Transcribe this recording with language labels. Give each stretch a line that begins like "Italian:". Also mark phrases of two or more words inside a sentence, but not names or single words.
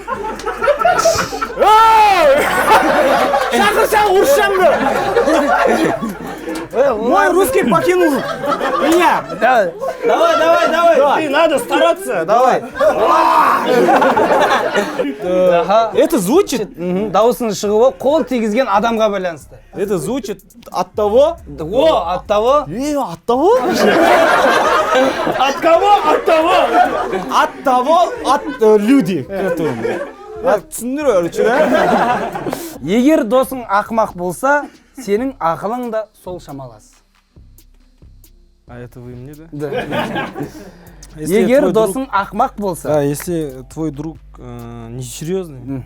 Russian: Мой русский покинул меня. Давай. Ты надо стараться. Давай. Это звучит...
Kazakh: Дауысының шығуы қол тигізген адамға байланысты.
Russian: Это звучит от того... От того? От того? От кого? От того? От того, от люди.
Kazakh: Түсіндіру, да? Егер досың ақымақ болса, сенің ақылың да сол шамалас.
Russian: А это вы мне, да? Да.
Kazakh: Егер досың ақымақ болса, да,
Russian: если твой друг несерьезный,